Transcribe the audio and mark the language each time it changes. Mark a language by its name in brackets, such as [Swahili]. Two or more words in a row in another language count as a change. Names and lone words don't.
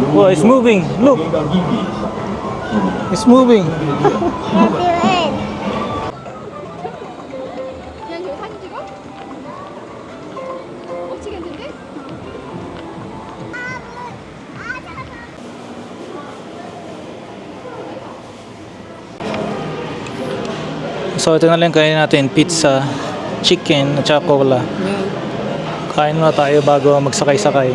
[English] it's moving. Look. It's moving. Until end. [Korean] 그냥 저기 사진 찍어? 멋지겠는데? [Filipino] So ito na lang kain natin, pizza, chicken at saka cola. Kain muna tayo bago magsakay-sakay.